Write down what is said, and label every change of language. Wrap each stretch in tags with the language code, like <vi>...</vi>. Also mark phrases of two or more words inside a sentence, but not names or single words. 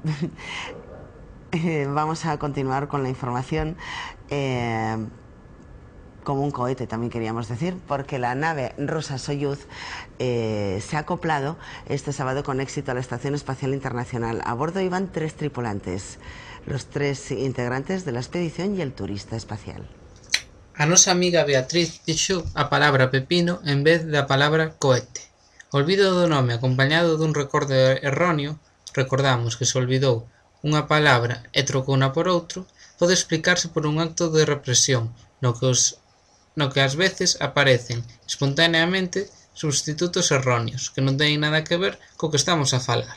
<es>Vamos a continuar con la información, como un cohete también queríamos decir, porque la nave rusa Soyuz se ha acoplado este sábado con éxito a la Estación Espacial Internacional. A bordo iban 3 tripulantes, los 3 integrantes de la expedición y el turista espacial.</es> <gl>A nosa amiga Beatriz dixo a palabra pepino en vez da palabra cohete. O olvido do nome acompañado dun recordo erróneo, recordamos que se olvidou unha palabra e trocouna por outro, pode explicarse por un acto de represión no que ás veces aparecen espontaneamente substitutos erróneos que non teñen nada que ver co que estamos a falar.</gl>